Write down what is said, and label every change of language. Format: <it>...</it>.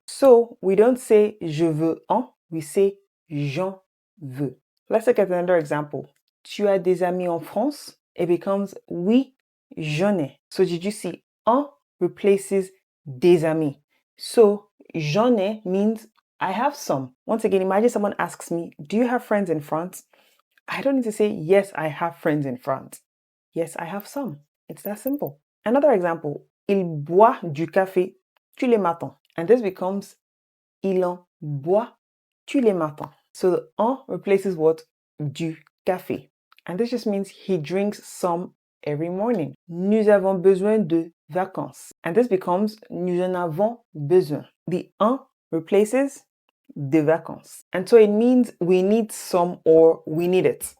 <en>So we don't say</en> <fr>je veux un,</fr> <en>we say</en> <fr>j'en veux.</fr> <en>Let's look at another example.</en> <fr>Tu as des amis en France?</fr> <en>It becomes</en> <fr>oui, j'en ai.</fr> <en>So did you see un replaces</en> <fr>des amis?</fr> <en>So</en> <fr>j'en ai</fr> <en>means I have some. Once again, imagine someone asks me, do you have friends in France? I don't need to say, yes, I have friends in France. Yes, I have some. It's that simple. Another example,</en> <fr>il boit du café tous les matins.</fr> <en>And this becomes</en> <fr>il en boit tous les matins.</fr> <en>So the en replaces what?</en> <fr>Du café.</fr> <en>And this just means he drinks some every morning.</en> <fr>Nous avons besoin de vacances.</fr> <en>And this becomes</en> <fr>nous en avons besoin.</fr> <en>The en replaces</en> <fr>de vacances.</fr> <en>And so it means we need some or we need it.</en>